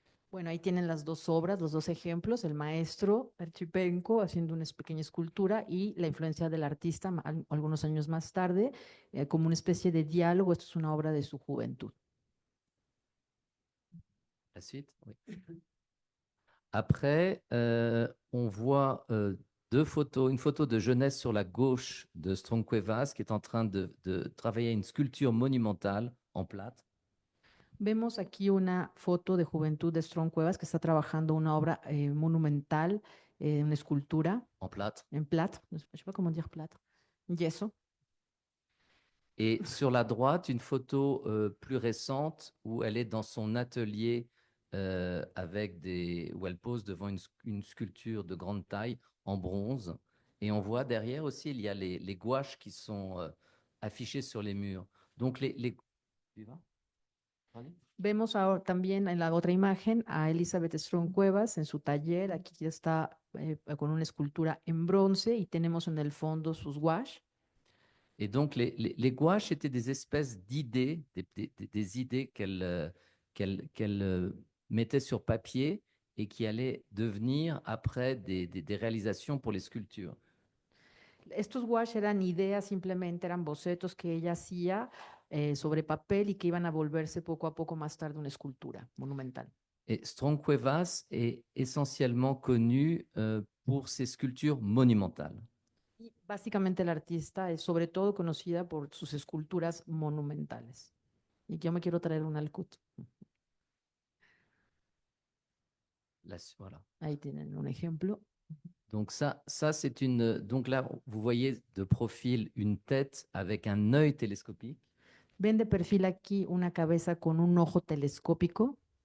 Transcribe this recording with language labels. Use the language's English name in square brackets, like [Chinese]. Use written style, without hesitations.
[Spanish] Bueno, ahí tienen las dos obras, los dos ejemplos, el maestro Archipenko haciendo una pequeña escultura y la influencia del artista algunos años más tarde, como una especie de diálogo. Esto es una obra de su juventud. [French] La suite, oui. Après, on voit deux photos, une photo de jeunesse sur la gauche de Strong-Cuevas qui est en train de travailler une sculpture monumentale en plâtre. [Spanish] Vemos aquí una foto de juventud de Strong-Cuevas que está trabajando una obra monumental, una escultura [French] En plâtre. en plâtre, je sais pas comment dire plâtre, yeso. Et sur la droite, une photo plus récente où elle est dans son atelier où elle pose devant une sculpture de grande taille en bronze. Et on voit derrière aussi, il y a les gouaches qui sont affichées sur les murs. Donc Tu vas? Allez. [Spanish] Vemos ahora también en la otra imagen a Elizabeth Strong-Cuevas en su taller. Aquí ya está con una escultura en bronce y tenemos en el fondo sus gouaches. [French] Et donc, les gouaches étaient des espèces d'idées, des idées qu'elle mettait sur papier et qui allaient devenir après des réalisations pour les sculptures. [Spanish] Estos gouaches eran ideas, simplemente eran bocetos que ella hacía sobre papel y que iban a volverse poco a poco más tarde una escultura monumental. [French] Et Strong-Cuevas est essentiellement connu pour ses sculptures monumentales. [Spanish] Y básicamente la artista es sobre todo conocida por sus esculturas monumentales. Y yo me quiero traer un alcut. [French] Voilà. [Spanish] Ahí tienen un ejemplo. [French] Donc ça c'est une. Donc là, vous voyez de profil une tête avec un œil télescopique. [Spanish] Ven de perfil aquí una cabeza con un ojo telescópico.